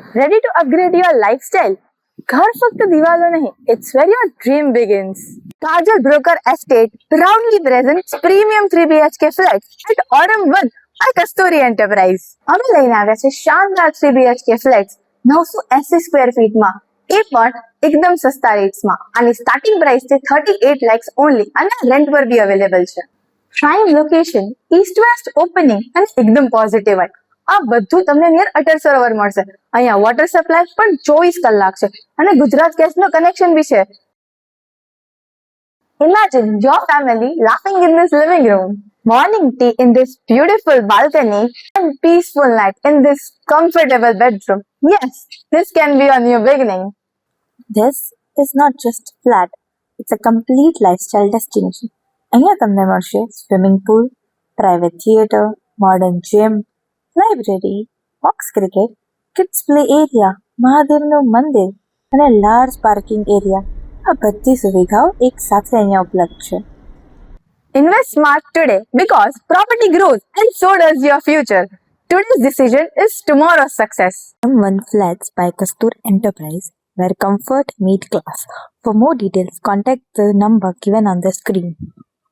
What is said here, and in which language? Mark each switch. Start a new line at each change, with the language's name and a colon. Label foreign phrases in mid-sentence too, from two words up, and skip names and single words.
English: Ready to upgrade your lifestyle?
Gujarati: ઘર ફક્ત દીવાલો નહીં,
English: it's where your dream begins. Kajal Broker Estate proudly presents premium 3 BHK flats at Aurum 1 by Kasturi Enterprise.
Gujarati: અમે લઈને આવ્યા છે શાનદાર 3
English: BHK flats
Gujarati: 980 સ્ક્વેર ફીટમાં, એ પણ એકદમ સસ્તા રેટ્સમાં. આની
English: starting price
Gujarati: છે 38 lakhs ઓનલી અને રેન્ટ પર બી અવેલેબલ છે.
English: prime location, east west opening
Gujarati: અને એકદમ
English: positive vibe.
Gujarati: આ બધું તમને નિયર અટલ સરોવર મળશે. અહીંયા
English: water supply
Gujarati: પણ 24 કલાક છે અને ગુજરાત ગેસનો કનેક્શન બી છે.
English: Imagine your family laughing in this living room, morning tea in this beautiful balcony, and peaceful night in this comfortable bedroom. Yes, this can be a new beginning. This is not just flat, it's a complete lifestyle destination.
Gujarati: અહીંયા તમને મળશે
English: swimming pool, private theatre, modern gym, library, box cricket, kids play area,
Gujarati: મહાદેવનું મંદિર અને
English: large parking area.
Gujarati: આ બધી સુવિધાઓ એક સાથે અહીંયા ઉપલબ્ધ છે.
English: Invest smart today because property grows and so does your future. Today's decision is tomorrow's success. M1 Flats by Kasturi Enterprise, where comfort meet class. For more details, contact the number given on the screen.